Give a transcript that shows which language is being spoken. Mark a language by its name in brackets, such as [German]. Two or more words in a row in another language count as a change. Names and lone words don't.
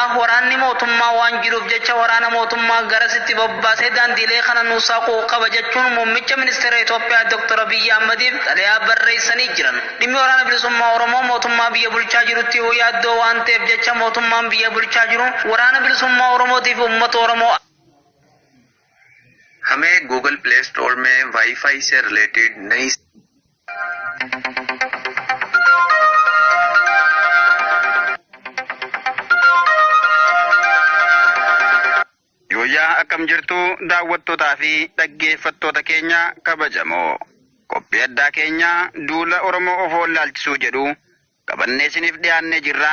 [Oromo] Waraanni mootummaa waan jiruuf jecha waraana mootummaa garasitti bobbaasee daandiilee kana nuusaaquu qaba jechuun muummicha ministeera Itoophiyaa Dr. Abiyyi Ahmediif xalayaa barreessanii jiran. Dhimmi waraana bilisummaa Oromoo mootummaa biyya bulchaa jirutti yaaddoo waan ta'eef jecha mootummaan biyya bulchaa jiru waraana bilisummaa Oromootiif uummata Oromoo [Hindi] हमें गूगल प्ले स्टोर में वाईफाई से रिलेटेड नई [Oromo] Yoyaa akkam jirtu daawwattootaa fi dhaggeeffattoota keenya kabajamoo qophii addaa keenya duula Oromoo ofoo laalchisuu jedhu qabannee isiniif dhiyaannee jirra.